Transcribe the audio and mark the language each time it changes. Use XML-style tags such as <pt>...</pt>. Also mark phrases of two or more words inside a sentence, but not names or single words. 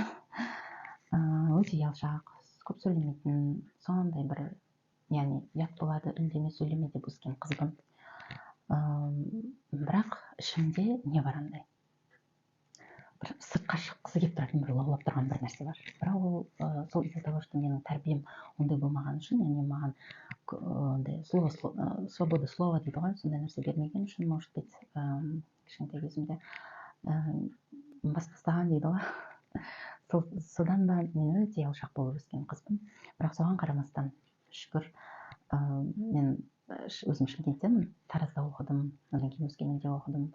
<kk>Өте ұялшақ, көп сөйлемейтін, сондай бір, яғни ұят болады, үндеме сөйлеме деп өскен қызбын. Бірақ ішімде не бар андай? Бір сыртқа шыққысы келіп тұратын, бір лаулап тұрған бір нәрсе бар. Бірақ ол сол</kk> <ru>из-за того, что</ru> <kk>менің тәрбием ондай болмаған үшін, яғни маған</kk> <ru>свобода слова</ru> <kk>дейді ғой, сондай нәрсе бермеген үшін,</kk> <ru>может быть,</ru> <kk>кішкентай кезімде бас бастаған дейді ғой. Содан да мен өте ұялшақ болып өскен қызбын. Бірақ соған қарамастан, шүкір, мен өзім Шымкенттенмін, Таразда оқыдым, одан кейін Өскеменде оқыдым.</kk>